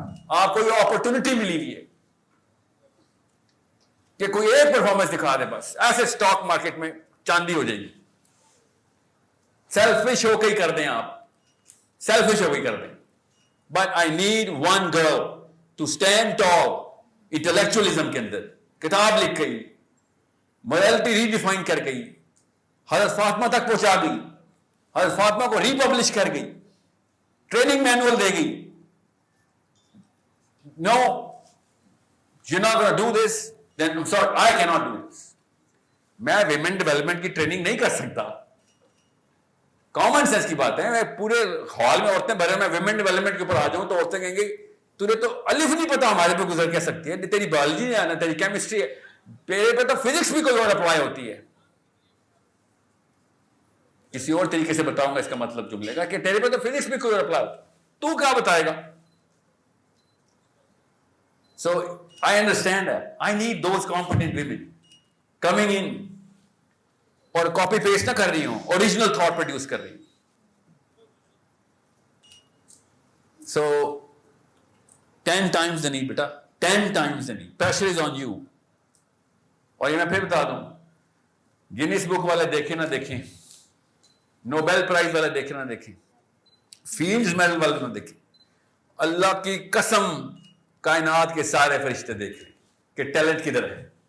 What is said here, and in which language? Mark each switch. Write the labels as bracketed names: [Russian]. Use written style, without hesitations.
[Urdu] آپ کو یہ اپرچونٹی ملی ہوئی ہے کہ کوئی ایک پرفارمنس دکھا دے, بس ایسے اسٹاک مارکیٹ میں چاندی ہو جائے گی. سیلفش ہو کے ہی کر دیں آپ, سیلفش ہو کے ہی کر دیں. [English] but I need one girl to stand tall intellectualism [Urdu] کے اندر. کتاب لکھ گئی, مورالٹی ری ڈیفائن کر گئی, حضرت فاطمہ تک پہنچا گئی, حضرت فاطمہ کو ری پبلش کر گئی, ٹریننگ مینول دے گئی. [English] No, you're not going to do this, then I'm sorry, I cannot do this. [Urdu] میں ویمن ڈیولپمنٹ کی ٹریننگ نہیں کر سکتا. کامن سینس کی بات ہے. میں پورے ہال میں عورتیں بھرے, میں ویمن ڈیولپمنٹ کے اوپر آ جاؤں تو عورتیں کہیں گی تجھے تو الف نہیں پتا ہمارے پہ گزر کیا سکتی ہے, تیری بایولوجی ہے نا, تیری کیمسٹری ہے, میرے پہ تو فزکس بھی کوئی اور اپلائی ہوتی ہے. کسی اور طریقے سے بتاؤں گا اس کا مطلب جملے کا, کہ تیرے پہ تو فزکس بھی کوئی اور اپلائی ہوتی ہے, تو کیا بتائے گا. [English] So I understand that. I need those competent women coming in [Urdu] اور کاپی پیسٹ نہ کر رہی ہوں, اوریجنل تھاٹ پروڈیوس کر رہی ہوں. [English] So 10 times the need بیٹا, 10 times the need. Pressure is on you. [Urdu] اور یہ میں پھر بتا دوں, گینیس بک والے دیکھیں نہ دیکھیں, نوبیل پرائز والے دیکھیں نہ دیکھیں, فیلڈز میڈل والے نہ دیکھیں, اللہ کی قسم کائنات کے سارے فرشتے دیکھ رہے کہ ٹیلنٹ کدھر ہے.